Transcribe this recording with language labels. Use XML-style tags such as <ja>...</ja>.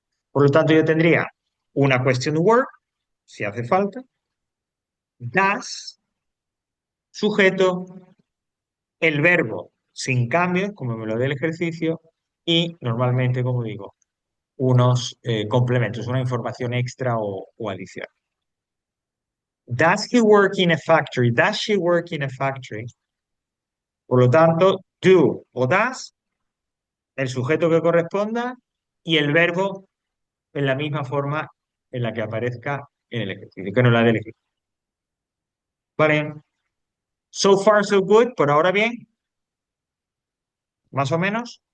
<es>Por lo tanto, yo tendría una question word, si hace falta, does, sujeto, el verbo sin cambios, como me lo dé el ejercicio, y normalmente, como digo, unos complementos, una información extra o adicional.</es> <en>Does he work in a factory? Does she work in a factory?</en> <es>Por lo tanto, do o does, el sujeto que corresponda y el verbo en la misma forma en la que aparezca en el ejercicio, que no la del ejercicio. Vale.</es> <en>So far, so good.</en> <es>Por ahora bien, más o menos.</es>